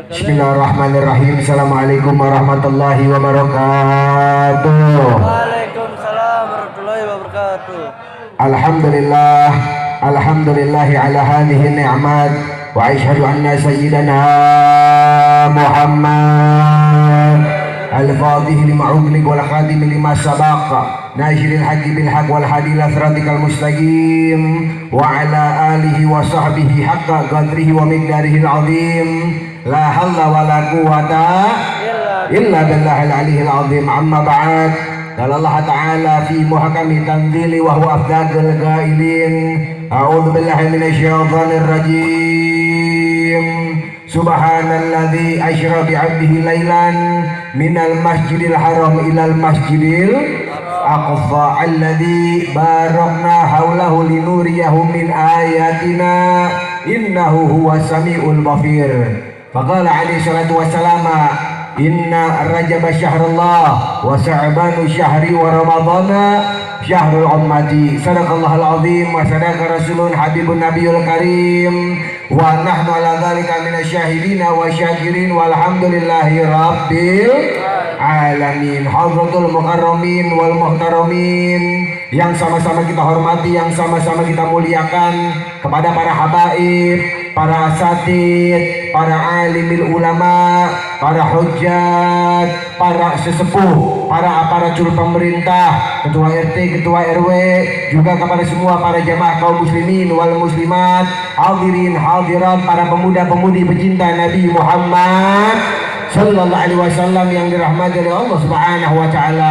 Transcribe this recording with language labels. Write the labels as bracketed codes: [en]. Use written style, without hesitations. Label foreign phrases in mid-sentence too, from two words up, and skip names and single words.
[ar] بسم الله الرحمن الرحيم. السلام عليكم ورحمة الله وبركاته. وعليكم السلام ورحمة الله وبركاته. الحمد لله، الحمد لله على هذه النعمة وأشهد أن سيدنا محمد الفاتح لما أغلق والخاتم لما سبق ناصر الحق بالحق والهادي إلى صراطك المستقيم وعلى آله وصحبه حق قدره ومقداره العظيم لا حول ولا قوة إلا بالله العلي العظيم. أما بعد. قال الله تعالى في محكم تنزيله وهو أفضل القائلين أعوذ بالله من الشيطان الرجيم. سبحان الذي أسرى بعبده ليلا من المسجد الحرام إلى المسجد الأقصى الذي باركنا حوله لنريه من آياتنا إنه هو السميع البصير. فقال عليه الصلاة والسلام إن رجب شهر الله وشعبان شهري ورمضان شهر أمتي. صدق الله العظيم وصدق رسول حبيب النبي الكريم ونحن على ذلك من الشاهدين والشاكرين والحمد لله رب العالمين. حضرة المكرمين والمحترمين [id] yang sama-sama kita hormati, yang sama-sama kita muliakan, kepada para habaib, para asatid, para [ar] عالمي العلماء, [id] para hujjat, para sesepuh, para aparatur pemerintah, ketua RT, ketua RW, juga kepada semua para jamaah kaum [ar] المسلمين والمسلمات, الحاضرين الحاضرات, [id] para pemuda-pemudi pecinta Nabi Muhammad [ar] صلى الله عليه وسلم [id] yang dirahmati oleh Allah [ar] سبحانه وتعالى.